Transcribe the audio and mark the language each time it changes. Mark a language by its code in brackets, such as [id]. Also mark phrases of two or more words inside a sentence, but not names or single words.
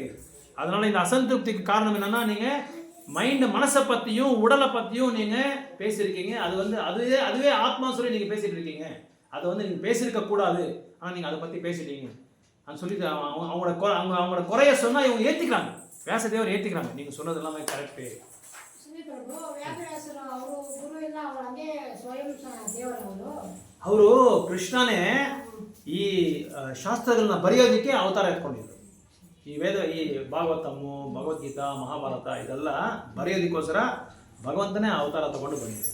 [ta] அதனால இந்த அசந்திருப்திக்கு காரணம் என்னன்னா, நீங்க மனசை பத்தியும் உடலை பத்தியும் நீங்க பேசியிருக்கீங்க. அது அதுவே ஆத்மா சொல்லி நீங்க பேசிட்டு இருக்கீங்க. அதை நீங்க பேசியிருக்க கூடாது, ஆனா நீங்க அதை பத்தி பேசிட்டீங்க சொல்லி அவங்களோட குறைய சொன்னா இவங்க ஏத்திக்கிறாங்க, வியாசதேவர் ஏத்திக்கிறாங்க. நீங்க சொன்னது எல்லாமே கரெக்ட். [kn] ಅವರು ಕೃಷ್ಣನೇ ಈ ಶಾಸ್ತ್ರಗಳನ್ನ ಬರೆಯೋದಕ್ಕೆ ಅವತಾರ ಎತ್ಕೊಂಡಿದ್ರು. ಈ ಭಾಗವತಮ್ಮು, ಭಗವದ್ಗೀತಾ, ಮಹಾಭಾರತ ಇದೆಲ್ಲ ಬರೆಯೋದಕ್ಕೋಸ್ಕರ ಭಗವಂತನೇ ಅವತಾರ ತಗೊಂಡು ಬಂದಿದ್ರು.